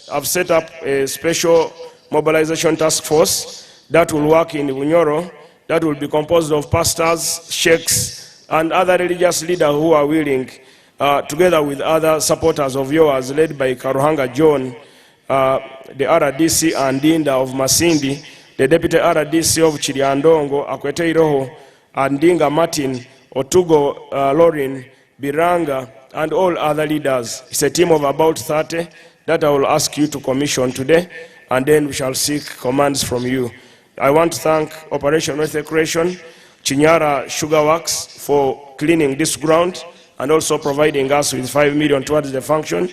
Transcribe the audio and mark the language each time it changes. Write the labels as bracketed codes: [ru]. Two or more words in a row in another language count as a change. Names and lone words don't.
[en] I've set up a special mobilization task force that will work in Bunyoro, that will be composed of pastors, sheikhs, and other religious leaders who are willing, together with other supporters of yours, led by Karuhanga John, the RDC and Dinda of Masindi, the Deputy RDC of Chiriandongo, Akwete Iroho, and Dinga Martin, Otugo Lorin, Biranga, and all other leaders. It's a team of about 30 that I will ask you to commission today, and then we shall seek commands from you. I want to thank Operation North Creation, Chinyara Sugar Works, for cleaning this ground and also providing us with 5 million towards the function.